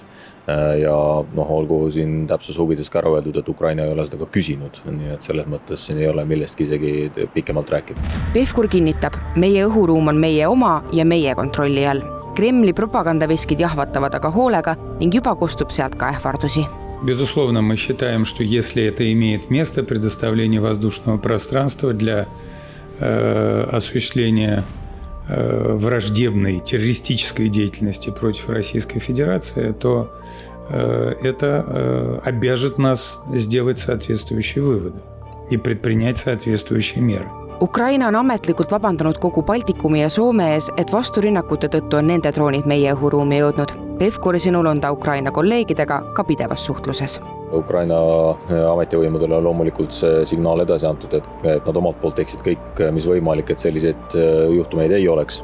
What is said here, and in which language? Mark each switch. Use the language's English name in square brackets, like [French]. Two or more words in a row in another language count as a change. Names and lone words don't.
[Estonian] Ja olgu siin täpsus huvides ka ära öeldud, et Ukraina ei ole seda ka küsinud, nii et selles mõttes siin ei ole millestki isegi pikemalt rääkida. Pevkur kinnitab, meie õhuruum on meie oma ja meie kontrolli all. Kremli propagandaveskid jahvatavad aga hoolega ning juba kostub sealt ka ähvardusi. [Russian] Безусловно, мы считаем, что если это имеет место, предоставление воздушного пространства для осуществления враждебной террористической деятельности против Российской Федерации, то это обяжет нас сделать соответствующие выводы и предпринять соответствующие меры. [Estonian] Ukraina on ametlikult vabandanud kogu Baltikumi ja Soome ees, et vasturünnakute tõttu on nende droonid meie õhuruumi jõudnud. Pevkuri sõnul on ta Ukraina kolleegidega ka pidevas suhtluses. Ukraina ametivõimudele on loomulikult see signaal edasi antud, et nad omalt poolt teeksid kõik, mis võimalik, et selliseid juhtumeid ei oleks.